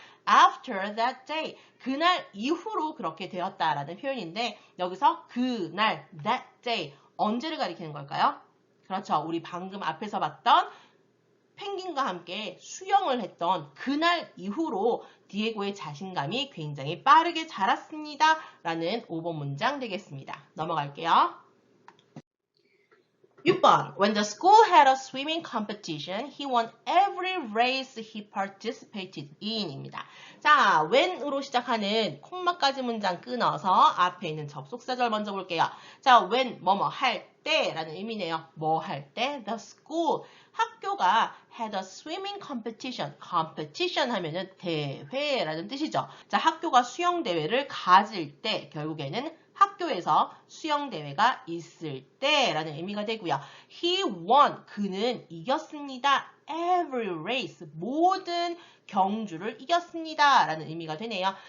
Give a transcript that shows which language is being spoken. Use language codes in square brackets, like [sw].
[en] After that day, [ko] 그날 이후로 그렇게 되었다라는 표현인데 여기서 그날, [en] that day, [ko] 언제를 가리키는 걸까요? 그렇죠. 우리 방금 앞에서 봤던 펭귄과 함께 수영을 했던 그날 이후로 디에고의 자신감이 굉장히 빠르게 자랐습니다. 라는 5번 문장 되겠습니다. 넘어갈게요. 6번. [en] When the school had a swimming competition, he won every race he participated in [ko] 입니다. 자, when으로 시작하는 콤마까지 문장 끊어서 앞에 있는 접속사절 먼저 볼게요. 자, when, 뭐뭐 할 때 라는 의미네요. 뭐 할 때? [en] The school. [ko] 학교가 [en] had a swimming competition. [ko] competition 하면은 대회라는 뜻이죠. 자, 학교가 수영대회를 가질 때 결국에는 학교에서 수영대회가 있을 때라는 의미가 되고요. [en] He won. [ko] 그는 이겼습니다. [en] Every race. [ko] 모든 경주를 이겼습니다. 라는 의미가 되네요.